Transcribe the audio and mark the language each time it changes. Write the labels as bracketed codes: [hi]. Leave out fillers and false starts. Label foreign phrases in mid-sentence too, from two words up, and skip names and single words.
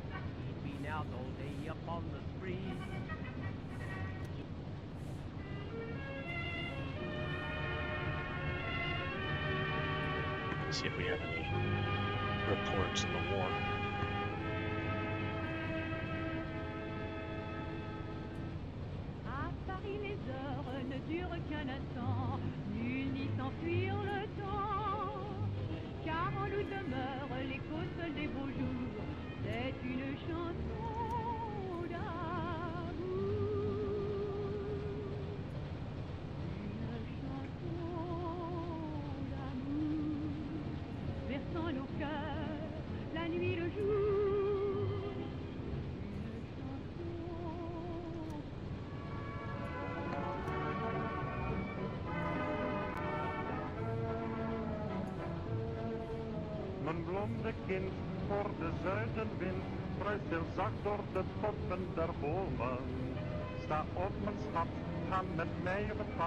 [en] He'd been out all day upon the spree. See if we have any reports in the war. [fr] À Paris, les heures ne durent qu'un instant, nul n'y s'enfuir le temps. Car en nous demeure l'écho seul des beaux jours, c'est une chanson d'amour. Une chanson d'amour, versant nos cœurs, la nuit, le jour. Une chanson. [nl] Mijn blonde kind voor de zuidenwind bruist heel zacht door de toppen der bomen. Sta op mijn schat, ga met mij op het pad.